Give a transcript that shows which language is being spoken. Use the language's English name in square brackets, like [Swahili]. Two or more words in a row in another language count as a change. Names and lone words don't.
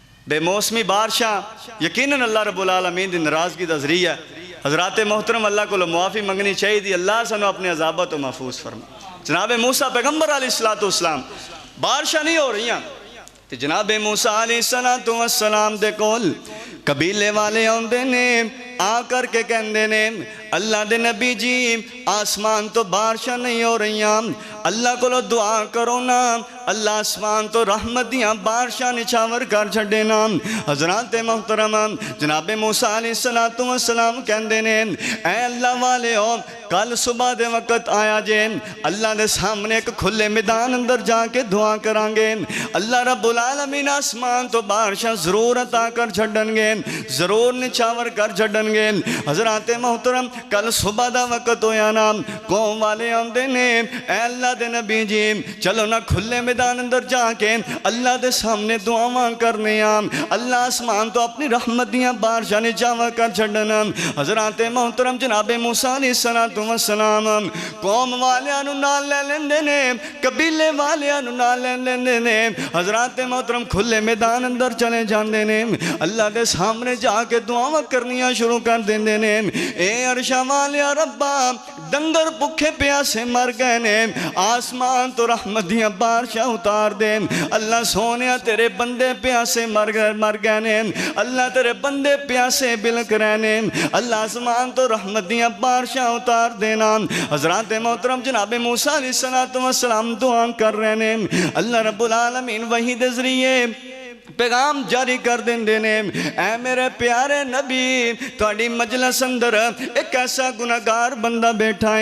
[Punjabi] بے موسمی بارشاں یقیناً [Arabic] اللہ رب العالمین [Punjabi] دی ناراضگی دا ذریعہ حضرات محترم اللہ کو معافی منگنی چاہیے دی اللہ سنو اپنے عذابت و محفوظ فرما جناب موسیٰ پیغمبر [Arabic] علیہ السلام [Punjabi] بارشاں نہیں ہو رہی ہیں جناب موسیٰ [Arabic] علیہ السلام [Punjabi] دے کول قبیلے والے آندے نے آ کر کے کہندے نے اللہ دے نبی جی آسمان تو بارشاں نہیں ہو رہی ہیں اللہ کو دعا کرو نا اللہ آسمان تو رحمت دیاں بارشاں نچھاور کر چھڑے نا حضرات محترم جناب موسیٰ [Arabic] علیہ السلام [Punjabi] کہندے نے اے اللہ والے ہو کل صبح دے وقت آیا جے اللہ دے سامنے ایک کھلے میدان اندر جا کے دعا کرانگے [Arabic] اللہ رب العالمین [Punjabi] آسمان تو بارشاں ضرور عطا کر چھڑن گے ضرور نچھاور کر چھڑن گے حضرات محترم کل صبح دا وقت ہویا نا قوم والے آندے نے اے اللہ دے نبی جی چلو نا کھلے میدان اندر جا کے اللہ دے سامنے دعاواں کرنے اللہ آسمان تو اپنی رحمت دیاں بارشاں نچھاور کر چھڑنا حضرات محترم جناب موسیٰ [Arabic] علیہ السلام [Punjabi] قوم والیاں نال لے لیندے نے قبیلے والیاں نال لے لیندے نے حضرات محترم کھلے میدان اندر چلے جاندے نے اللہ دے سامنے جا کے دعاواں کرنیاں شروع کر دیندے نے اے عرشاں والیا ربا ڈنگر بھکھے پیاسے مر گئے نے آسمان تو رحمت دیاں بارشاں اتار دے اللہ سونیا تیرے بندے پیاسے مر گئے نے اللہ تیرے بندے پیاسے بلک رہے نے اللہ آسمان تو رحمت دیاں بارشاں اتار دینا حضرات محترم جناب موسیٰ [Arabic] علیہ السلام [Punjabi] دعا کر رہے نے [Arabic] اللہ رب العالمین [Punjabi] وحی دے ذریعے پیغام جاری کر دیں نے اے میرے پیارے نبی تھوڑی مجلس اندر ایک ایسا گناہگار بندہ بیٹھا